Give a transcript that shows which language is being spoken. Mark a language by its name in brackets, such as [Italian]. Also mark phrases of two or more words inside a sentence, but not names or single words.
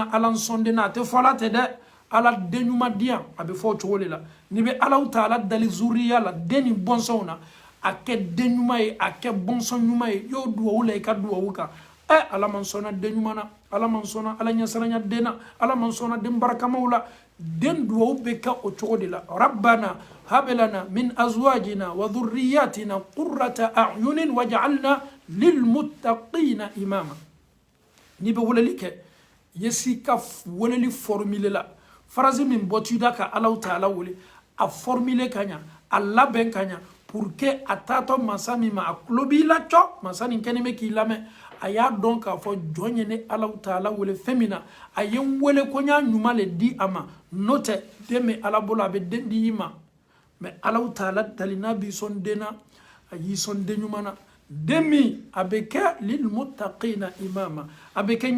[Bambara] na ala n sɔn den na a tɛ fɔ ala tɛ dɛ ala den ɲuman diyan a bɛ fɔ o cogo de la n'i bɛ alaw taala dali zuriya la den ni bɔnsɔnw na a kɛ den ɲuman ye a kɛ bɔnsɔn ɲuman ye y'o duwawu la i ka duwawu kan ala man sɔnna den ɲuman na ala man sɔnna ala ɲɛsiranya den na ala man sɔnna den barakamaw la den duwawu bɛ kɛ o cogo de la [Arabic] ربنا هب لنا من أزواجنا وذرياتنا قرة أعين واجعلنا للمتقين إماما [Bambara] n'i bɛ weleli kɛ yesi ka weleli formule la phrase min bɔtida ka alaw taala wele a formule ka ɲa a labɛn ka ɲa [French] pour que [Bambara] a taatɔ masa min ma a tulo b'i la cɔ masa nin kɛni bɛ k'i lamɛn a y'a dɔn k'a fɔ jɔn ye ne alaw taala wele fɛn min na a ye n wele ko n y'a ɲuman le di a ma n'o tɛ den bɛ ala bolo a bɛ den di i ma mɛ alaw taala dali n'a b'i sɔn den na a y'i sɔn den ɲuman na den min a bɛ kɛ [Arabic] للمتقين إماما [Bambara] a bɛ kɛ